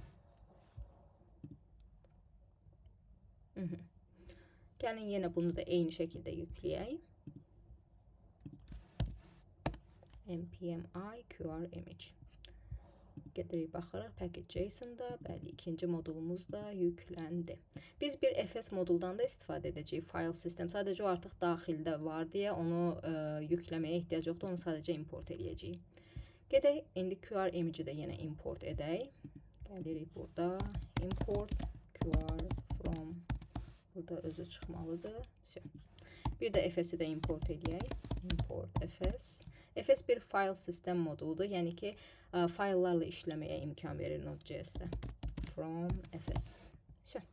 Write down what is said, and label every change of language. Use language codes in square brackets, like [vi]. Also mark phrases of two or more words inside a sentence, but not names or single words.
[az] Gəlin yenə bunu da eyni şəkildə yükləyək. [en] npmi QR image. [az] Gedirik, baxırıq, package.json-da, bəli, ikinci modulumuz da yükləndi. Biz bir fs moduldan da istifadə edəcəyik, [en] file system. [az] Sadəcə o artıq daxildə var deyə onu yükləməyə ehtiyac yoxdur, onu sadəcə import edəcəyik. Gedək, indi QR image-i də yenə import edək. Gəlirik burada, [en] import QR from, [az] burada özü çıxmalıdır. Bir də fs-i də import edək, [en] import fs. [az] fs bir file sistem moduludur, yəni ki, fayllarla işləməyə imkan verir Node.js-də. [en] From fs.